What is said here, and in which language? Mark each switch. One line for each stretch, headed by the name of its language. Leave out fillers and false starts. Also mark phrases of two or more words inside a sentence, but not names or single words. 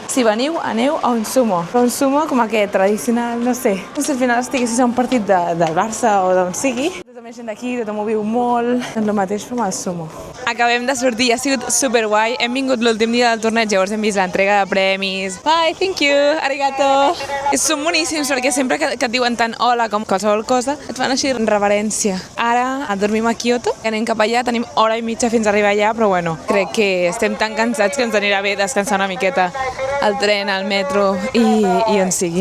Catalan: Si veniu, aneu a un sumo. Però un sumo com aquest, tradicional, no sé. Com si al final estiguessis a un partit del Barça o d'on sigui. Tota més gent d'aquí, tothom ho viu molt. Doncs el mateix fem al sumo. Acabem de sortir, ha sigut superguai. Hem vingut l'últim dia del torneig, llavors hem vist l'entrega de premis.
English: Bye, thank you, arigato.
Catalan: Són boníssims perquè sempre que et diuen tant hola com qualsevol cosa, et fan així reverència. Ara dormim a Kyoto, anem cap allà, tenim hora i mitja fins a arribar allà, però bueno, crec que estem tan cansats que ens anirà bé descansar una miqueta al tren, al metro i on sigui.